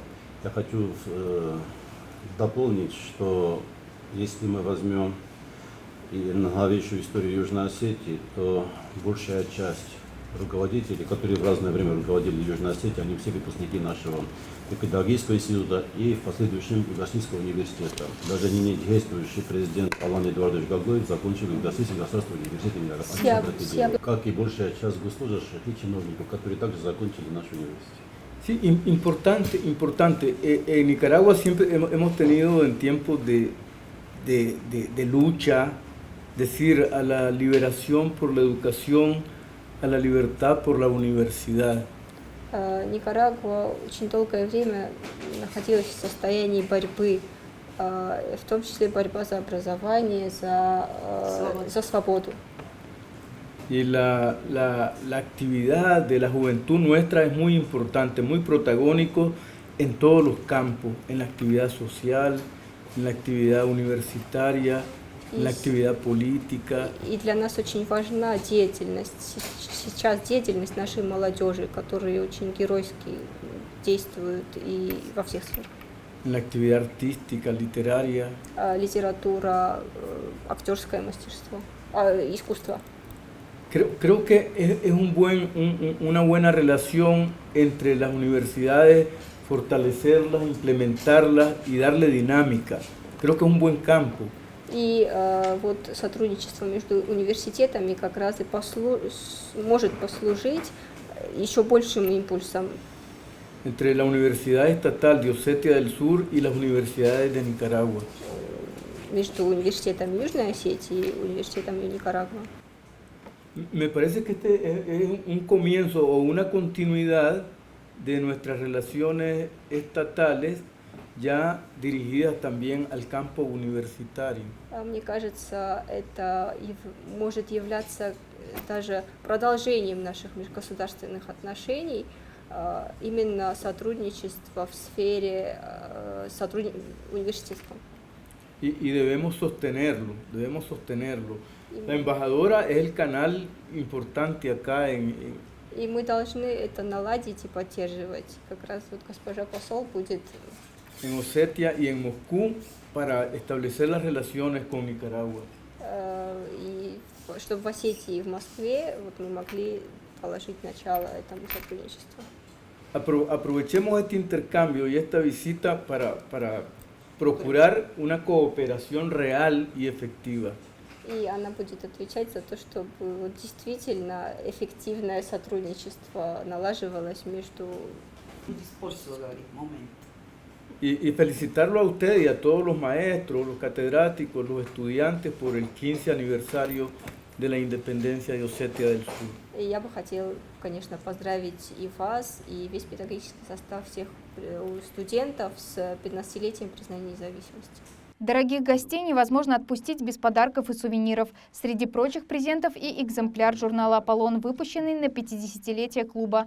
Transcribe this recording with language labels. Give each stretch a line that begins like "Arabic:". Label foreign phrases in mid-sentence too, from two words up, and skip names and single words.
Russian: Я хочу дополнить, что если мы возьмем и новейшую историю Южной Осетии, то большая часть руководителей, которые в разное время руководили Южной Осетией, они все выпускники нашего педагогического института и в последующем Юго-Осетинского университета. Даже ныне действующий президент Алан Эдуардович Гаглоев закончил Юго-Осетинский государственный университет, как и большая часть госслужащих и чиновников, которые также закончили наш университет.
Spanish: Sí, importante. En Nicaragua siempre hemos tenido en tiempos de lucha, decir, a la liberación por la educación, a la libertad por la universidad.
Russian: Никарагуа очень долгое время находилась в состоянии борьбы, в том числе борьба за образование, за свободу.
Spanish: Y la actividad de la juventud nuestra es muy importante, muy protagónico en todos los campos, en la actividad social, en la actividad universitaria, en la actividad política.
Russian: И для нас очень важна сейчас деятельность нашей молодежи, которые очень геройски действуют и во всех сферах.
Spanish: En la actividad artística, literaria.
Russian: Литература, актерское мастерство, искусство.
Spanish: Creo que es una buena relación entre las universidades, fortalecerlas, implementarlas y darle dinámica. Creo que es un buen campo.
Russian: И вот сотрудничество между университетами как раз и может послужить еще большим импульсом.
Spanish: Entre la Universidad Estatal de Osetia del Sur y las universidades de Nicaragua.
Russian: Между университетом Южной Осетии и университетом Никарагуа.
Spanish: Me parece que este es un comienzo o una continuidad de nuestras relaciones estatales ya dirigidas también al campo universitario.
Russian: Мне кажется, это может являться даже продолжением наших межгосударственных отношений, именно сотрудничество в сфере университетском.
Spanish: Y debemos sostenerlo. La embajadora es el canal importante acá
Russian: И мы должны это наладить и поддерживать. Как раз вот госпожа посол будет
Spanish: en Osetia y en Moscú para establecer las relaciones con Nicaragua.
Russian: И чтобы в Осетии и в Москве вот мы могли положить начало этому сотрудничеству.
Spanish: Aprovechemos este intercambio y esta visita para procurar una cooperación real y efectiva.
Russian: И она будет отвечать за то, чтобы вот действительно эффективное сотрудничество налаживалось между...
Spanish: Y felicitarlo a usted y a todos los maestros, los catedráticos, los estudiantes por el 15 aniversario de la independencia de Osetia del Sur.
Russian: И я бы хотела, конечно, поздравить и вас, и весь педагогический состав всех студентов с 15-летием признания независимости. Дорогих гостей невозможно отпустить без подарков и сувениров. Среди прочих презентов и экземпляр журнала «Аполлон», выпущенный на 50-летие клуба.